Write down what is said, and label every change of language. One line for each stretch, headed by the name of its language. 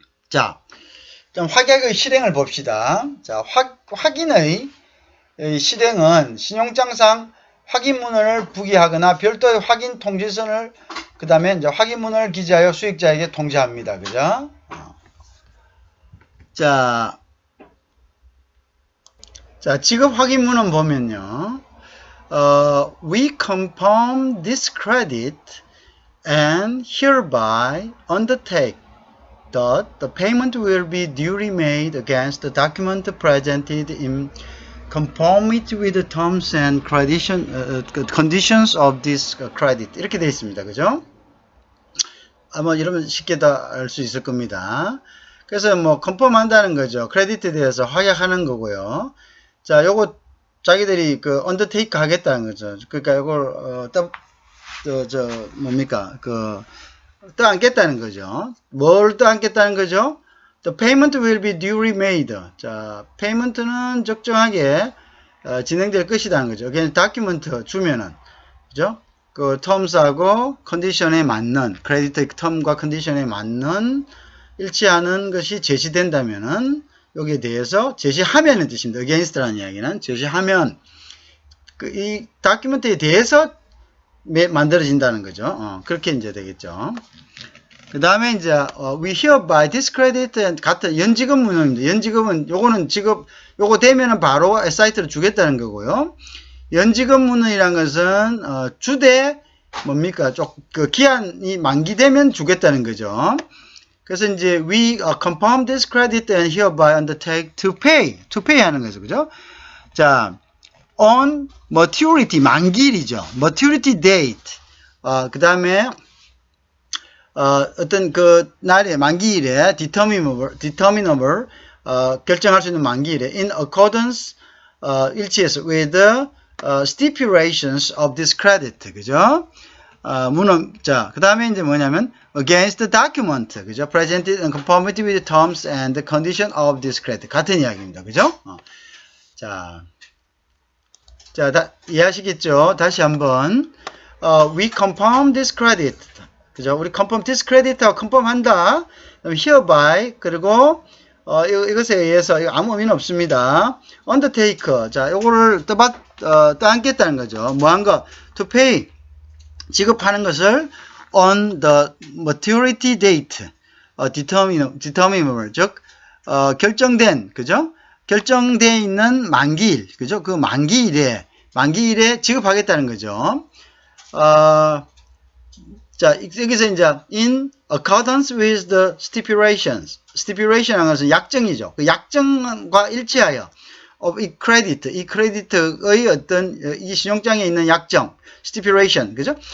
Korean: 자, 좀 확약의 실행을 봅시다. 자, 확인의 실행은 신용장상 확인문을 부기하거나 별도의 확인 통지선을 그 다음에 이제 확인문을 기재하여 수익자에게 통지합니다. 그죠? 자, 지급 확인문은 보면요.
English: We confirm this credit and hereby undertake that the payment will be duly made against the document presented in conformity with the terms and conditions of this credit.
Korean: 이렇게 되어 있습니다. 그죠? 아마 이러면 쉽게 다 알 수 있을 겁니다. 그래서 뭐 컨펌 한다는 거죠. 크레디트에 대해서 확약하는 거고요. 자, 요거 자기들이 그 언더테이크 하겠다는 거죠. 그러니까 요걸 뭡니까? 떠안겠다는 거죠. 뭘 떠안겠다는 거죠?
English: The payment will be duly made.
Korean: 자, 페이먼트는 적정하게 진행될 것이라는 거죠. 그냥 다큐멘트 주면은 그죠? 그 텀스하고 컨디션에 맞는 크레디트 텀과 컨디션에 맞는 일치하는 것이 제시된다면은 여기에 대해서 제시하면은 뜻입니다. against라는 이야기는 제시하면 이 다큐멘트에 대해서 만들어진다는 거죠. 그렇게 이제 되겠죠. 그 다음에 이제
English: we hereby discredit and
Korean: 같은 연지급 문헌입니다. 연지급은 요거는 지급 요거 되면은 바로 사이트로 주겠다는 거고요. 연지급 문헌이란 것은 주되 뭡니까? 그 기한이 만기되면 주겠다는 거죠. 그래서 이제
English: we confirm this credit and hereby undertake to pay
Korean: 하는 거죠. 그죠? 자,
English: on maturity
Korean: 만기일이죠.
English: maturity date.
Korean: 그 다음에 어떤 그 날에 만기일에 determinable 결정할 수 있는 만기일에
English: in accordance
Korean: 일치해서
English: with the stipulations of this credit.
Korean: 그죠? 자, 그 다음에 이제 뭐냐면,
English: against the document,
Korean: 그죠?
English: presented in conformity with the terms and the condition of this credit.
Korean: 같은 이야기입니다. 그죠? 자, 이해하시겠죠? 다시 한번,
English: we confirm this credit.
Korean: 그죠? 우리
English: confirm this credit
Korean: 하고 confirm 한다. hereby, 그리고, 이것에 의해서, 이거 아무 의미는 없습니다.
English: undertake.
Korean: 자, 요거를 떠안겠다는 거죠. 뭐 한 거?
English: to pay.
Korean: 지급하는 것을 on the maturity date, determinable, 즉, 결정된, 그죠? 결정되어 있는 만기일, 그죠? 그 만기일에 지급하겠다는 거죠. 자, 여기서 이제,
English: in accordance with the stipulations.
Korean: stipulation 하는 것은 약정이죠. 그 약정과 일치하여, 이 크레디트의 어떤, 이 신용장에 있는 약정, stipulation, 그죠?